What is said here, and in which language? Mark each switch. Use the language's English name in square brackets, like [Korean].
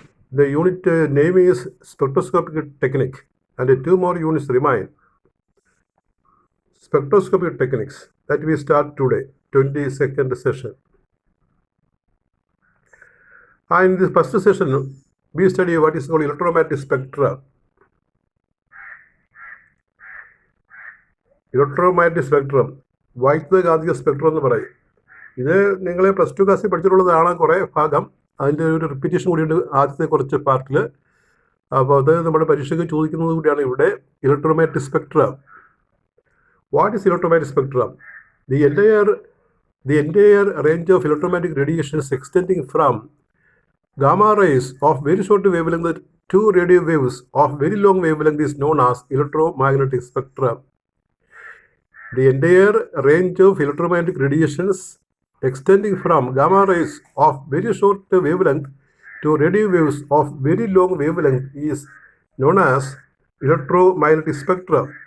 [English] The unit name is Spectroscopic Technique, and two more units remain. Spectroscopic Techniques that we start today, 22nd session. And in this first session, we study what is called electromagnetic spectra. [Malayalam] Electromagnetic spectrum, വൈദ്യുതകാന്തിക spectrum എന്ന് പറയും. ഇത് നിങ്ങൾ plus two ക്ലാസ്സിൽ പഠിച്ചിട്ടുള്ളതാണ് കുറേ ഭാഗം. അതിൻ്റെ ഒരു റിപ്പീറ്റേഷൻ കൂടിയുണ്ട് ആദ്യത്തെ കുറച്ച് പാർട്ടിൽ. അപ്പോൾ അത് നമ്മുടെ പരീക്ഷയ്ക്ക് ചോദിക്കുന്നത് കൂടിയാണ് ഇവിടെ. Electromagnetic spectrum. [English] What is electromagnetic spectrum? The entire range of electromagnetic radiations extending from gamma rays of very short wavelength to radio waves of very long wavelength is known as electromagnetic spectrum. The entire range of electromagnetic radiations extending from gamma rays of very short wavelength to radio waves of very long wavelength is known as electromagnetic spectrum.